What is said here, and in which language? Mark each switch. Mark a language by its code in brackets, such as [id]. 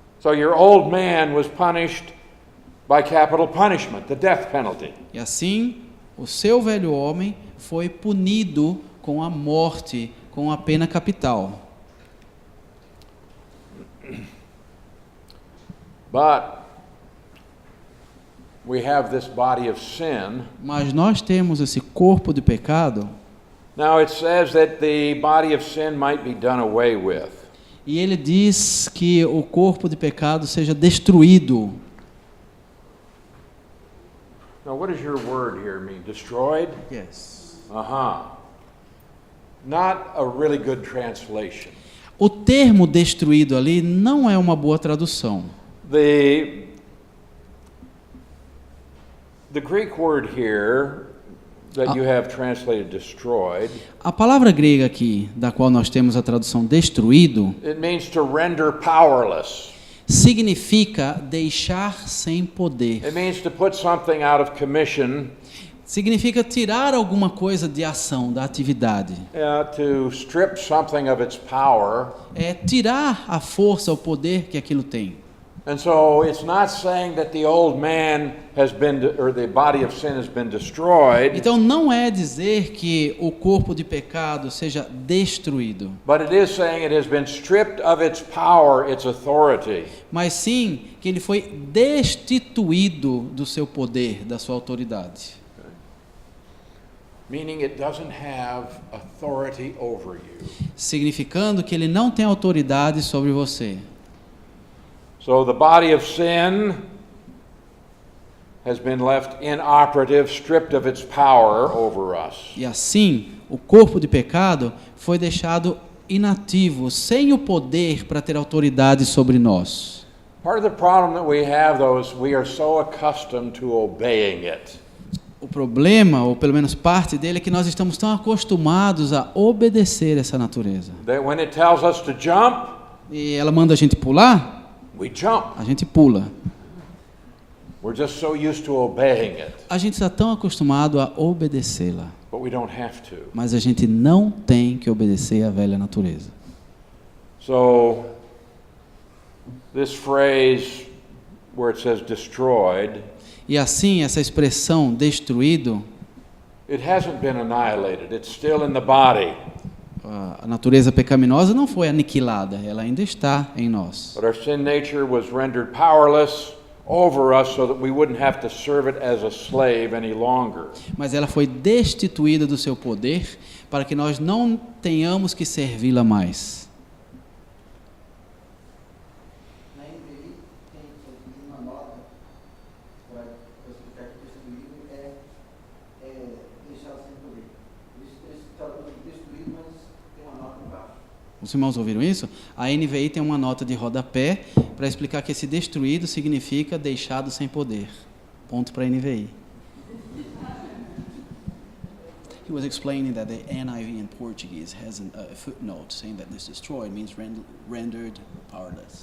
[en] So your old man was punished by capital punishment, the death penalty. [pt] E assim, o seu velho homem foi punido com a morte, com a pena capital. [en] But we have this body of sin. [pt] Mas nós temos esse corpo de pecado. [en] Now it says that the body of sin might be done away with. [pt] E ele diz que o corpo de pecado seja destruído. [en] Now what does your word here mean? Destroyed? Yes. Not a really good translation. [pt] O termo destruído ali não é uma boa tradução. [en] The Greek word here that you have translated destroyed, [pt] A palavra grega aqui, da qual nós temos a tradução destruído, [en] it means to render powerless. [pt] significa deixar sem poder. [en] It means to put something out of commission, [pt] Significa tirar alguma coisa de ação, da atividade. [en] to strip something of its power. [pt] É tirar a força, o poder que aquilo tem. [en] And so it's not saying that the old man has been, or the body of sin has been destroyed, [pt] Então não é dizer que o corpo de pecado seja destruído, [en] but it is saying it has been stripped of its power, its authority. [pt] mas sim que ele foi destituído do seu poder, da sua autoridade. [en] Meaning it doesn't have authority over you. [pt] Significando que ele não tem autoridade sobre você. [en] So the body of sin has been left inoperative, stripped of its power over us. [pt] E assim, o corpo de pecado foi deixado inativo, sem o poder para ter autoridade sobre nós. [en] Part of the problem that we have, though, is we are so accustomed to obeying it. [pt] O problema, ou pelo menos parte dele, é que nós estamos tão acostumados a obedecer essa natureza. [en] That when it tells us to jump, [pt] E ela manda a gente pular, [en] we jump. [pt] a gente pula. [en] We're just so used to obeying it, [pt] A gente está tão acostumado a obedecê-la, [en] but we don't have to. [pt] mas a gente não tem que obedecer à velha natureza. [en] So this phrase where it says destroyed, [pt] E assim, essa expressão destruído, [en] it hasn't been annihilated. It's still in the body. [pt] a natureza pecaminosa não foi aniquilada, ela ainda está em nós. [en] But our sin nature was rendered powerless over us so that we wouldn't have to serve it as a slave any longer. [pt] Mas ela foi destituída do seu poder para que nós não tenhamos que servi-la mais. Na NVI tem uma nota para explicar que destruído é deixar sem poder. Eles traduzem destruído, mas tem uma nota embaixo. Os irmãos ouviram isso? A NVI tem uma nota de rodapé para explicar que esse destruído significa deixado sem poder. Ponto para a NVI. [en] He was explaining that the NIV in Portuguese has a footnote saying that this destroyed means rendered powerless.